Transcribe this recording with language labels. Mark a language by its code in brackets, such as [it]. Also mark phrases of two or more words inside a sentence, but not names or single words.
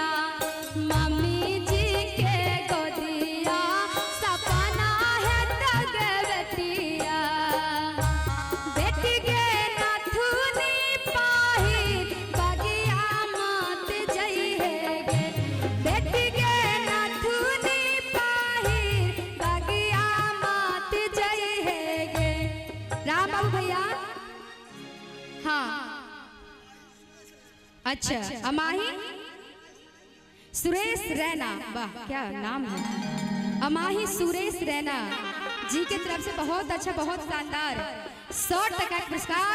[anp] मम्मी जी के गोदिया सपना है तगे बेटिया। बेटी गे नथुनी पाही बगिया मत जइहे गे। बेटी गे नथुनी पाही बगिया मत जइहे गे। [hi] राम बाबू भैया। हाँ अच्छा। अमाही सुरेश रैना, वाह क्या नाम है। अमाही सुरेश रैना जी की तरफ से बहुत अच्छा, बहुत शानदार 100 टका पुरस्कार।